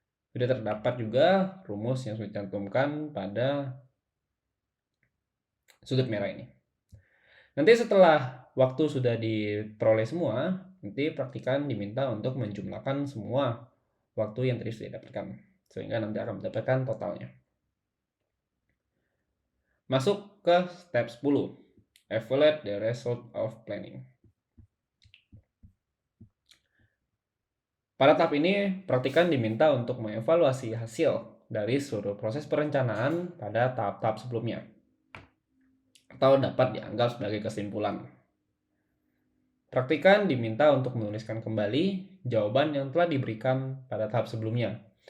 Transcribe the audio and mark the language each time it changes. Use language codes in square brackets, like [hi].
[id] Sudah terdapat juga rumus yang sudah dicantumkan pada sudut merah ini. Nanti setelah waktu sudah diperoleh semua, nanti praktikan diminta untuk menjumlahkan semua waktu yang tadi sudah didapatkan, sehingga nanti akan mendapatkan totalnya. Masuk ke step 10. [en] Evaluate the result of planning. [id] Pada tahap ini, praktikan diminta untuk mengevaluasi hasil dari seluruh proses perencanaan pada tahap-tahap sebelumnya, atau dapat dianggap sebagai kesimpulan. Praktikan diminta untuk menuliskan kembali jawaban yang telah diberikan pada tahap sebelumnya.